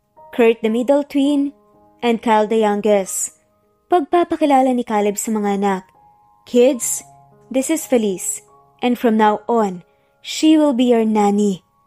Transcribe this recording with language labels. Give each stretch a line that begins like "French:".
English: Kurt the middle twin, and Kyle the youngest.
Filipino: Pagpapakilala ni Caleb sa mga anak.
English: Kids, this is Feliz, and from now on, she will be your nanny.